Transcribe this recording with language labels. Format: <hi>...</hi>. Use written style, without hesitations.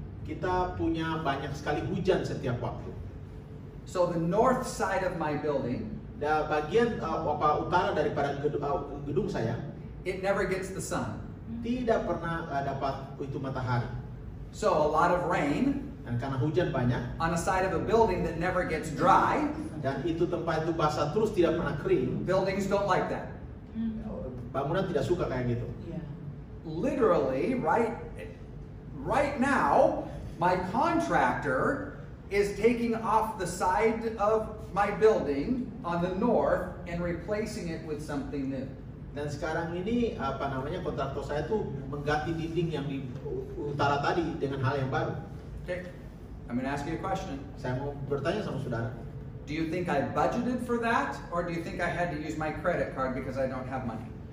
<id>kita punya banyak sekali hujan setiap waktu.</id> <en>So the north side of my building,</en> <id>Dan bagian utara daripada gedung saya</id> <en>it never gets the sun.</en> <id>tidak pernah dapat itu matahari.</id> <en>So a lot of rain</en> <id>Dan karena hujan banyak,</id> <en>on a side of a building that never gets dry,</en> <id>dan itu tempat itu basah terus tidak pernah kering,</id> <en>buildings don't like that.</en> <id>bangunan tidak suka kayak gitu.</id> <en>Literally, right now, my contractor is taking off the side of my building on the north and replacing it with something new.</en> <id>Dan sekarang ini kontraktor saya tuh mengganti dinding yang di utara tadi dengan hal yang baru.</id> <en>Okay, I'm going to ask you a question.</en> <id>Saya mau bertanya sama saudara,</id> <en>Do you think I budgeted for that, or do you think I had to use my credit card because I don't have money?</en>